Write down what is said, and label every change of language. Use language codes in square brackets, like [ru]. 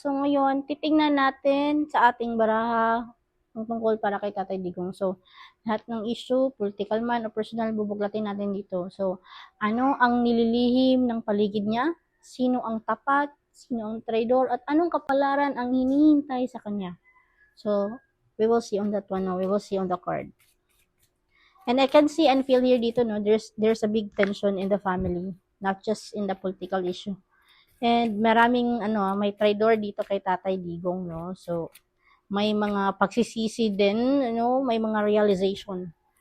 [tl] So ngayon, titingnan natin sa ating baraha ang tungkol para kay Tatay Digong. So, lahat ng issue, political man o personal, bubuglatin natin dito. So, ano ang nililihim ng paligid niya? Sino ang tapat? Sino ang traidor? At anong kapalaran ang hinihintay sa kanya? [en] So, we will see on that one. No? We will see on the card. And I can see and feel here dito, no, there's a big tension in the family, not just in the political issue. [tl] And maraming may traidor dito kay Tatay Digong, no. So may mga pagsisisi din, may mga realization.